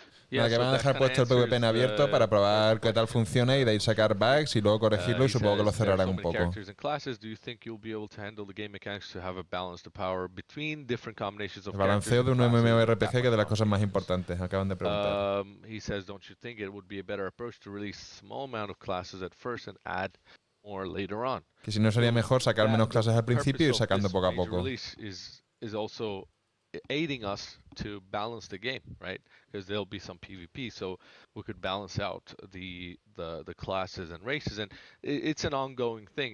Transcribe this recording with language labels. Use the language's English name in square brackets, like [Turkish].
[Spanish] Para que van a dejar puesto el PvP en abierto para probar qué tal funciona y de ahí sacar bugs y luego corregirlo, y supongo que lo cerrarán un poco. [English] Do you think you'll be able to handle the game mechanics to have a balance to power between different combinations of [Spanish] El balanceo de un MMORPG, que es de las cosas más importantes, acaban de preguntar. [English] He says, don't you think it would be a better approach to release small amount of classes at first and add more later on? [Spanish] Que si no sería mejor sacar menos clases al principio y ir sacando poco a poco. [English] Is also aiding us to balance the game, right? Because there'll be some PvP, so we could balance out the classes and races, and it's an ongoing thing.